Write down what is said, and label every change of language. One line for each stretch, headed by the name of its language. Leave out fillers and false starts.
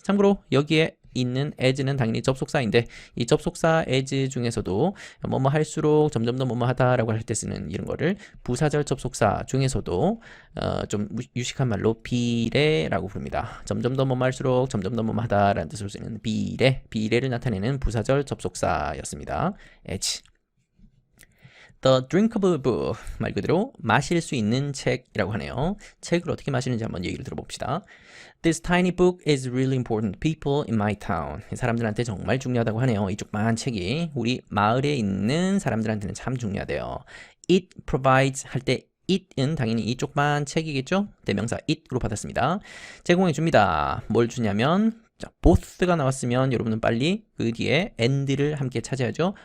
Korean: 참고로 여기에 있는 as는 당연히 접속사인데, 이 접속사 as 중에서도 뭐뭐 할수록 점점 더 뭐뭐 하다라고 할 때 쓰는 이런 거를 부사절 접속사 중에서도 좀 유식한 말로 비례라고 부릅니다. 점점 더 뭐뭐 할수록 점점 더 뭐뭐 하다라는 뜻으로 쓰는 비례를 나타내는 부사절 접속사였습니다. as.
English: The drinkable book,
Korean: 말 그대로 마실 수 있는 책이라고 하네요. 책을 어떻게 마시는지 한번 얘기를 들어봅시다.
English: This tiny book is really important to people in my town.
Korean: 사람들한테 정말 중요하다고 하네요. 이 조그만 책이 우리 마을에 있는 사람들한테는 참 중요하대요.
English: It provides
Korean: 할 때 it은 당연히 이 조그만 책이겠죠? 대명사 it으로 받았습니다. 제공해 줍니다. 뭘 주냐면, 자, both가 나왔으면 여러분은 빨리 그 뒤에 and를 함께 찾아야죠.